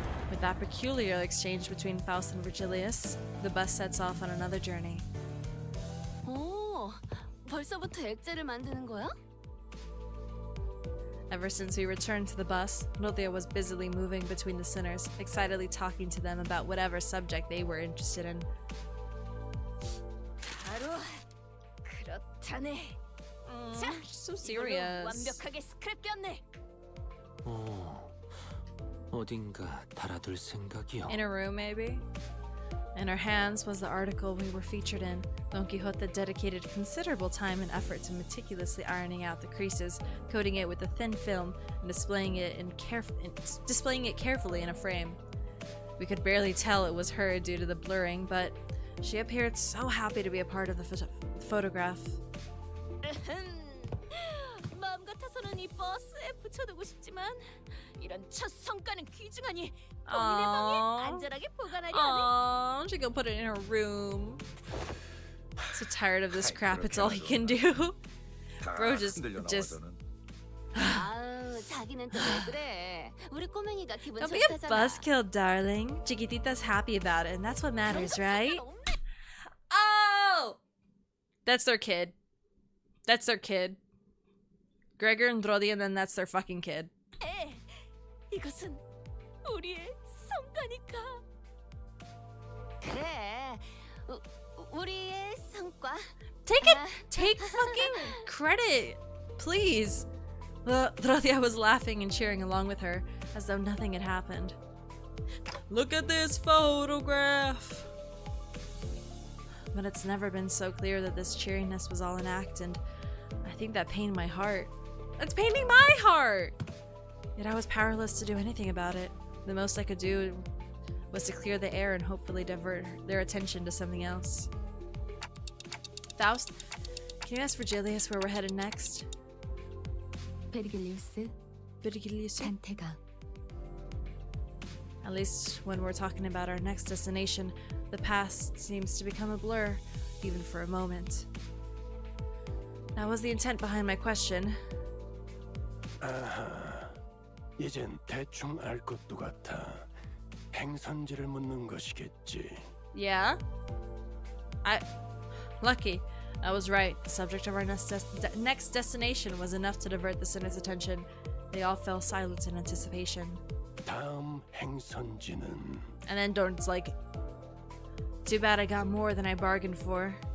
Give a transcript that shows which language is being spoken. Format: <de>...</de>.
<en>With that peculiar exchange between Faust and Virgilius, the bus sets off on another journey.</en> <ko>오, 벌써부터 액자를 만드는 거야?</ko> <en>Ever since we returned to the bus, Nothea was busily moving between the sinners, excitedly talking to them about whatever subject they were interested in.</en> <ko>바로 그렇다네. 자,</ko> <en>So</en> <ko>이걸로</ko> <en>serious.</en> <ko>완벽하게 스크랩 꼈네. 어딘가 달아둘 생각이요.</ko> <en>In a room, maybe? In her hands was the article we were featured in. Don Quixote dedicated considerable time and effort to meticulously ironing out the creases, coating it with a thin film, and displaying it carefully in a frame. We could barely tell it was her due to the blurring, but she appeared so happy to be a part of the photograph.</en> <ko>마음 같아서는 이 버스에 붙여두고 싶지만 이런 첫 성과는 귀중하니 본인의 방에 안전하게 보관하려 하네.</ko> <en>Aww, she gonna put it in her room. So tired of this crap, it's all he can do. Bro just</en> <ko>아우, 자기는 또 왜 그래? 우리 꼬맹이가 기분</ko> <en>don't be a</en> <ko>좋다잖아.</ko> <en>buzzkill, darling. Chiquitita's happy about it, and that's what matters, right? Oh! That's their kid. That's their kid. Gregor and Drodi, and then that's their fucking kid.</en> <ko>이것은 우리의 성과니까. 그래, 우리의 성과.</ko> <en>Take fucking credit, please. Drodia was laughing and cheering along with her, as though nothing had happened. Look at this photograph! But it's never been so clear that this cheeriness was all an act, and I think that pained my heart. It's paining my heart! Yet I was powerless to do anything about it. The most I could do was to clear the air and hopefully divert their attention to something else. Faust, can you ask Virgilius where we're headed next?</en> <ko>베르길리우스, 단테가.</ko> <en>At least when we're talking about our next destination, the past seems to become a blur, even for a moment. That was the intent behind my question.</en> <ko>아하, 이젠 대충 알 것도 같아. 행선지를 묻는 것이겠지.</ko> <en>Yeah? Lucky. I was right. The subject of our next destination was enough to divert the sinners' attention. They all fell silent in anticipation.</en> <ko>다음 행선지는</ko> <en>And then Dorn's like, too bad I got more than I bargained for.</en>